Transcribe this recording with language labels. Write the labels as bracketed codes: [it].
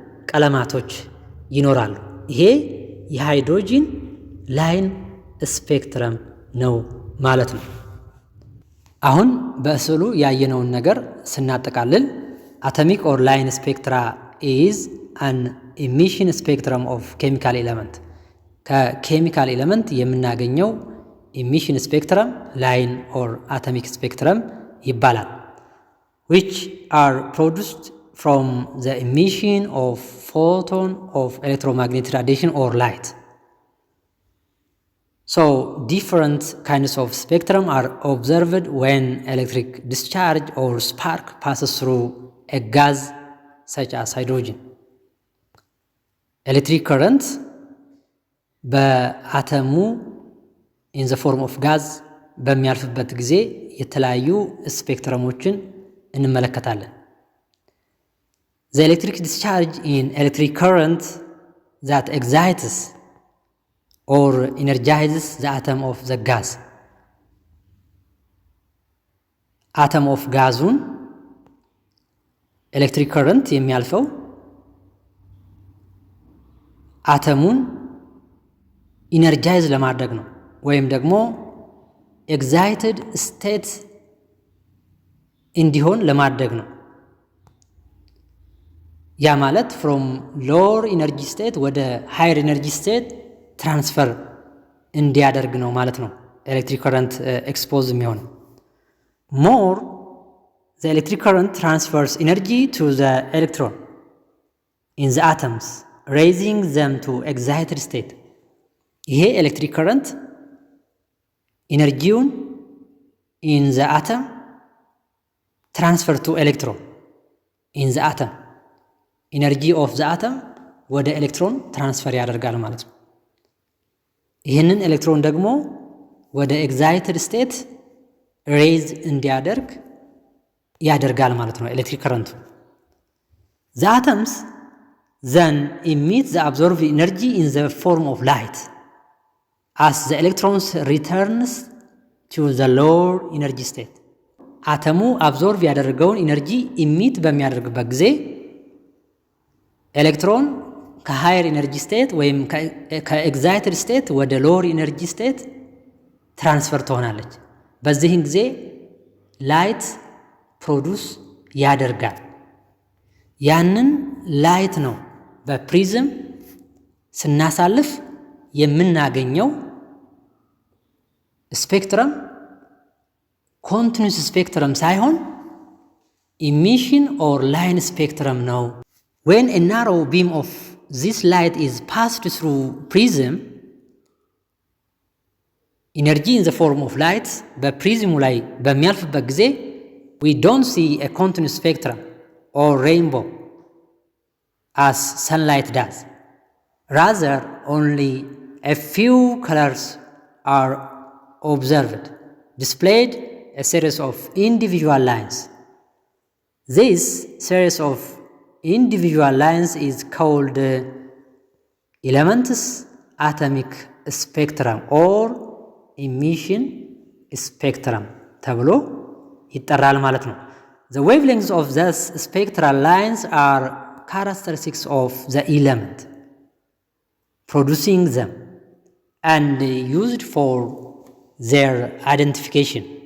[am] ቀለማቶች ይኖራሉ። ይሄ የሃይድሮጂን ላይን ስፔክትረም ነው ማለት ነው። አሁን በስዕሉ ያየነውን ነገር ስናጠቃልል [en] አቶሚክ ኦር ላይን ስፔክትራ ኢዝ አን ኢሚሽን ስፔክትረም ኦፍ ኬሚካል ኤሌመንት። [am] ከኬሚካል ኤሌመንት የምናገኘው ኢሚሽን ስፔክትረም ላይን ኦር አቶሚክ ስፔክትረም ይባላል። [en] which are produced from the emission of photon of electromagnetic radiation or light. So different kinds of spectrum are observed when electric discharge or spark passes through a gas such as hydrogen. Electric current በአተሙ in the form of gas [am] በሚያልፍበት ጊዜ የተለያዩ ስፔክትረሞችን እንመለከታለን። [en] The electric discharge in electric current that excites or energizes the atom of the gas. [am] አተም ኦፍ ጋዙን ኤሌክትሪክ ከረንት የሚያልፈው አተሙን ኢነርጃይዝ ለማድረግ ነው፣ ወይም ደግሞ ኤግዛይትድ ስቴት እንዲሆን ለማድረግ ነው። ያ ማለት ፍሮም ሎወር ኢነርጂ ስቴት ወደ ሃየር ኢነርጂ ስቴት ትራንስፈር እንዲያደርግ ነው ማለት ነው። ኤሌክትሪክ ከረንት ኤክስፖዝ የሚሆን ሞር [en] the electric current transfers energy to the electron in the atoms raising them to excited state. [am] ይሄ ኤሌክትሪክ ከረንት ኢነርጂውን [en] in the atom transfer to electron in the atom [am] energy of the atom ወደ ኤሌክትሮን ትራንስፈር ያደርጋል ማለት ነው። ይህንን ኤሌክትሮን ደግሞ ወደ ኤግዛይትድ ስቴት ሬይዝ እንዲያደርግ ያደርጋል ማለት ነው ኤሌክትሪክ ከረንቱ። [en] the atoms then emit the absorbed energy in the form of light. as the electrons returns to the lower energy state [am] አተሙ አብዞርቭ ያደረገውን ኢነርጂ ኢሚት በሚያደርግበት ጊዜ ኤሌክትሮን ከሃየር ኢነርጂ ስቴት ወይም ከኤግዛይትድ ስቴት ወደ ሎወር ኢነርጂ ስቴት ትራንስፈር ትሆናለች። በዚህን ጊዜ ላይት ፕሮዱስ ያደርጋል። ያንን ላይት ነው በፕሪዝም ስናሳልፍ የምናገኘው ስፔክትረም ኮንቲኒዩስ ስፔክትረም ሳይሆን ኢሚሽን ኦር ላይን ስፔክትረም ነው። [en] when a narrow beam of this light is passed through prism energy in the form of light [am] በፕሪዝሙ ላይ በሚያልፍበት ጊዜ [en] we don't see a continuous spectrum or rainbow as sunlight does. Rather, only a few colors are observed, displayed a series of individual lines. This series of individual lines is called element's atomic spectrum or emission spectrum [am] ተብሎ ይጠራል ማለት ነው። [en] The wavelengths of these spectral lines are characteristics of the element producing them and used for their identification.